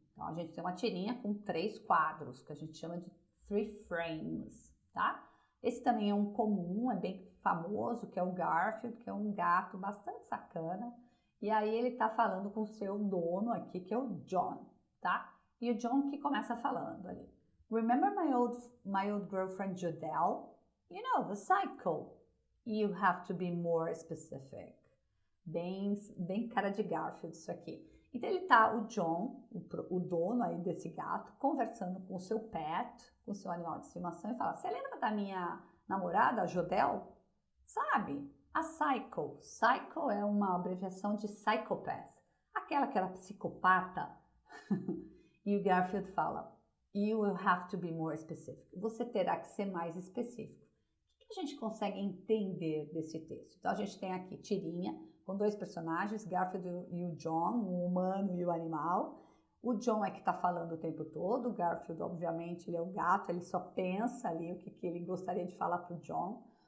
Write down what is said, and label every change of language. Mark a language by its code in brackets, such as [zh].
[pt] Então a gente tem uma tirinha com 3 quadros, que a gente chama de 3 frames, tá? Esse também é um comum, é bem famoso, que é o Garfield, que é um gato bastante sacana. E aí ele tá falando com o seu dono aqui, que é o John, tá? E o John que começa falando ali. [en] Remember my old girlfriend Jodelle? You know, the cycle. You have to be more specific. [pt] Bem cara de Garfield isso aqui. Então ele tá, o John, o dono aí desse gato, conversando com o seu pet, com o seu animal de estimação e fala, você lembra da minha namorada, a Jodelle? Sabe? A Psycho. Psycho é uma abreviação de psychopath. Aquela que era psicopata. E o Garfield fala, [en] you will have to be more specific. [pt] Você terá que ser mais específico. O que a gente consegue entender desse texto? Então a gente tem aqui tirinha com 2 personagens, Garfield e o John, o humano e o animal. O John é que está falando o tempo todo. O Garfield, obviamente, ele é o gato, ele só pensa ali o que ele gostaria de falar para o John.